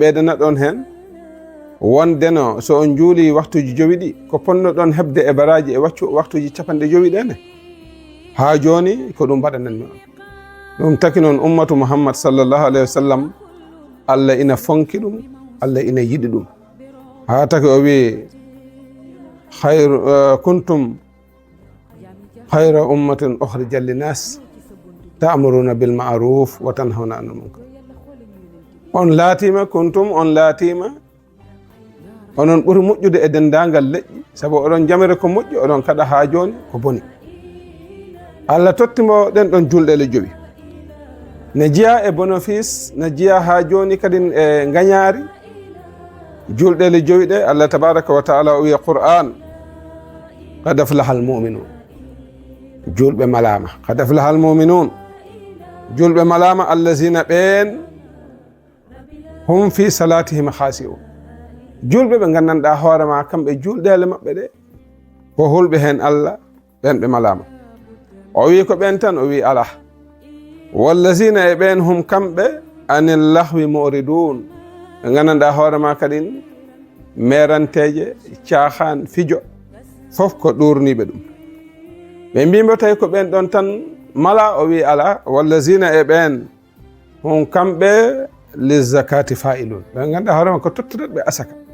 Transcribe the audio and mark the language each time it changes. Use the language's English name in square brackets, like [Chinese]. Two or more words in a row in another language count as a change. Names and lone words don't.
[Fula] ɓeydanat on hen wondeno so on juuli waktuji jowi ɗi ko ponnoɗon hebde e baraji e waktuji capanɗe jowi ɗene ha joni ko ɗum mbaɗananmi on ɗum taki noon ummatu Muhammad [Arabic] صلى الله عليه وسلم [Fula] Allah ina fonki ɗum Allah ina yiɗi ɗum ha taki o wi [Arabic] كنتم خير أمة أخرجت للناس تأمرون بالمعروف وتنهون عن المنكر [Fula] on laatima kuntum on laatima onon ɓuri moƴƴude e dendagal leƴƴi sabu oɗon jamere ko moƴƴi oɗon kada ha joni ko boni Allah tottimo ɗen ɗon julɗele jowi ne jiya e bénéfice ne jiya ha joni kadi e gañaari julɗele jowi ɗe Allah [Arabic] تبارك وتعالى [Fula] o wiya Qur'an [Arabic] قد أفلح المؤمنون [Fula] julɓe malama [Arabic] قد أفلح المؤمنون [Fula] julɓe malama allazina ɓen [Arabic] هم في صلاتهم خاشعون [Fula] julɓe ɓe gandanɗa hoorema kamɓe julɗele maɓɓe ɗe ko hulɓe hen Allah ɓen ɓe malama o wi ko ɓen tan o wi ala wallazina e ɓen hum kamɓe [Arabic] عن اللغو معرضون [Fula] ɓe gandanɗa hoorema kadin meranteje caahan fijo fof ko ɗurniɓe ɗum ɓe mbimo tawi ko ɓen ɗon tan mala o wi ala wallazina e ɓen hum kamɓe [Arabic] للزكاة فاعلون [Fula] ɓe gandanɗa hoorema ko tottuɗoɓe asaka